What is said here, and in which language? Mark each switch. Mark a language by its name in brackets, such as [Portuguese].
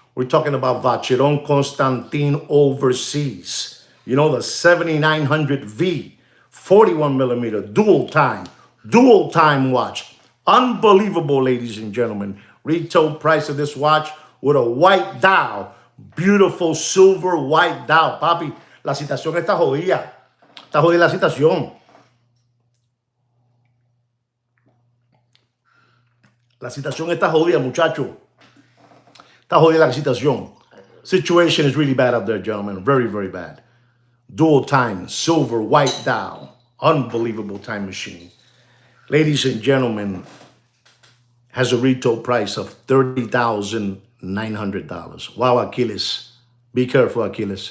[English] We're talking about Vacheron Constantin Overseas. The 7900V, 41 millimeter, dual time watch. Unbelievable, ladies and gentlemen. Retail price of this watch with a white dial. Beautiful silver white dial. [Spanish] Papi, la situación está jodida. Está jodida la situación. La situación está jodida, muchacho. Está jodida la situación. [English] Situation is really bad out there, gentlemen. Very, very bad. Dual time, silver, white dial. Unbelievable time machine. Ladies and gentlemen, has a retail price of $30,900. Wow, Achilles. Be careful, Achilles.